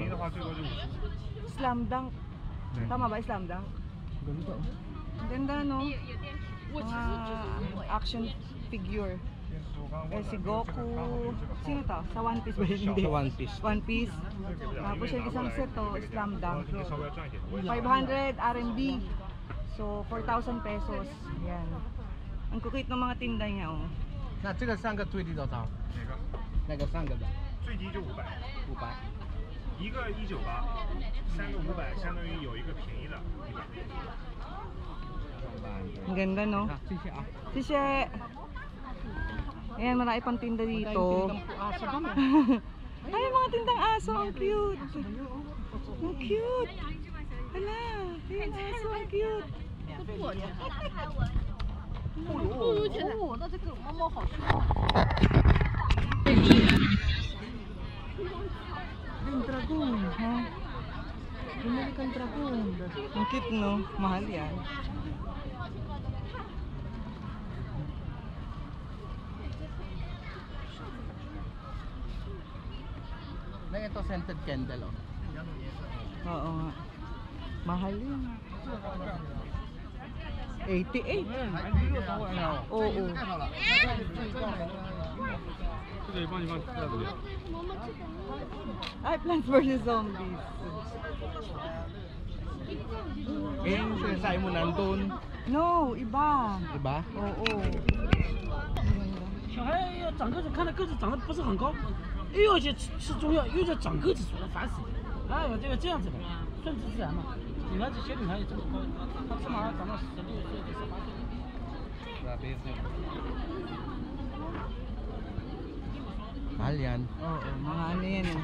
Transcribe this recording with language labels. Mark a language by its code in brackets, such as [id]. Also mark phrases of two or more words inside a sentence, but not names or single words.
[tl] Slam dunk. Tama ba, slam dunk? Ganda. Ang ganda, no? Mga [en] action figure. [tl] Si Goku. Sino to? Sa One Piece ba yun? Hindi. Sa One Piece. One Piece. Tapos yung isang set to, slam dunk. 500 RMB. So, 4,000 pesos. Yan. Ang kukit ng mga tinda niya, oh. [zh] 那这个3个最低多少？哪个？那个3个的。最低就500。500。一个198，3个500，相当于有一个便宜的100。 [tl] Ang ganda, no? [zh] 谢谢啊。谢谢. [tl] Ayan, marami pang tinda dito. Ay, mga tindang aso. Ang cute. Ang cute. Hala, yung aso. Ang cute. [zh] 哦，那这个猫猫好吃。 [tl] Yung dragon, ha? Bumili kang dragon. Ang cute, no? Mahal yan. Na ito [en] scented candle, [tl] oh. Oo nga. Mahal yun. 88. Oo. [zh] 这个也帮你放袋子里。 [tl] Ay, Plants vs. Zombies. Eh, sinasabi mo nandun. No, iba. Diba? Oo. [zh] 小孩要长个子，看他个子长得不是很高，又要去吃中药，又要长个子出来，烦死了。哎呦，这样子的，顺其自然嘛。女孩子小女孩也这么高，她起码要长到16岁、18岁。 [tl] Mahal yan. Oo, mga ano yan eh.